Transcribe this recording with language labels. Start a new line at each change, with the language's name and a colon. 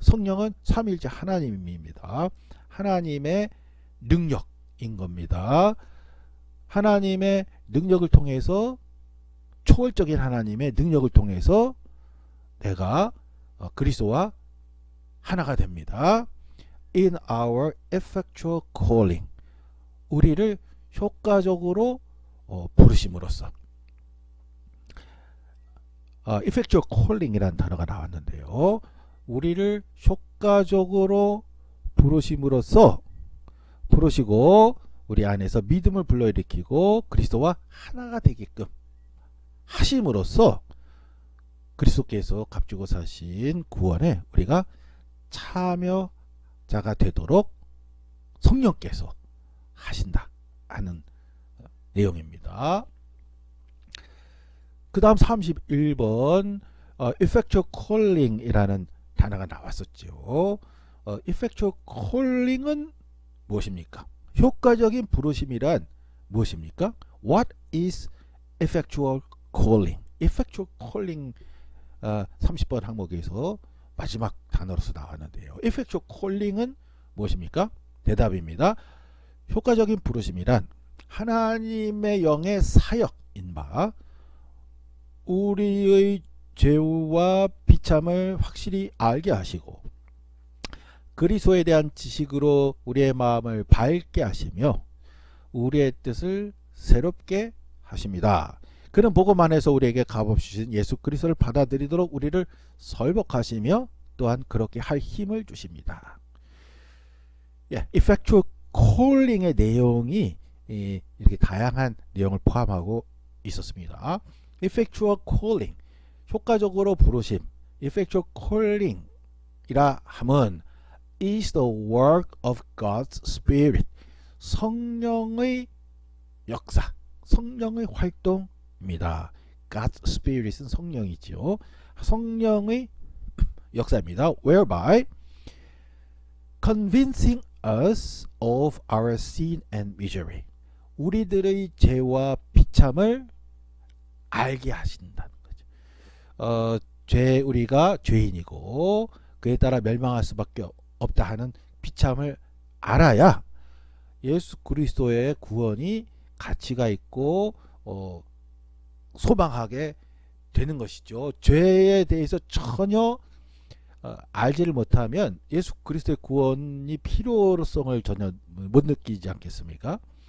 Korean: 성령은 삼위일체 하나님입니다. 하나님의 능력인 겁니다. 하나님의 능력을 통해서 초월적인 하나님의 능력을 통해서 내가 그리스도와 하나가 됩니다.
English: In our effectual calling.
Korean: 우리를 효과적으로 부르심으로써. effectual calling이라는 단어가 나왔는데요. 우리를 효과적으로 부르심으로써 부르시고 우리 안에서 믿음을 불러일으키고 그리스도와 하나가 되게끔 하심으로써 그리스도께서 값주고 사신 구원에 우리가 참여자가 되도록 성령께서 하신다 하는 내용입니다. 그 다음 31번 effectual calling이라는 단어가 나왔었죠. effectual calling은 무엇입니까? 효과적인 부르심이란 무엇입니까?
English: What is effectual calling?
Korean: effectual calling 30번 항목에서 마지막 단어로서 나왔는데요. effectual calling은 무엇입니까? 대답입니다. 효과적인 부르심이란 하나님의 영의 사역인 바 우리의 죄와 비참을 확실히 알게 하시고 그리스도에 대한 지식으로 우리의 마음을 밝게 하시며 우리의 뜻을 새롭게 하십니다. 그는 복음 안에서 우리에게 값없이 주신 예수 그리스도를 받아들이도록 우리를 설복하시며 또한 그렇게 할 힘을 주십니다. effectual calling의 내용이 이렇게 다양한 내용을 포함하고 있었습니다.
English: effectual calling,
Korean: 효과적으로 부르심,
English: effectual calling이라 함은 is the work of God's Spirit,
Korean: 성령의 역사, 성령의 활동입니다. God's Spirit은 성령이죠. 성령의 역사입니다.
English: Whereby convincing us of our sin and misery,
Korean: 우리들의 죄와 비참을 알게 하신다는 거죠. 우리가 죄인이고 그에 따라 멸망할 수밖에 없다 하는 비참을 알아야 예수 그리스도의 구원이 가치가 있고 소망하게 되는 것이죠. 죄에 대해서 전혀 알지를 못하면 예수 그리스도의 구원이 필요성을 전혀 못 느끼지 않겠습니까?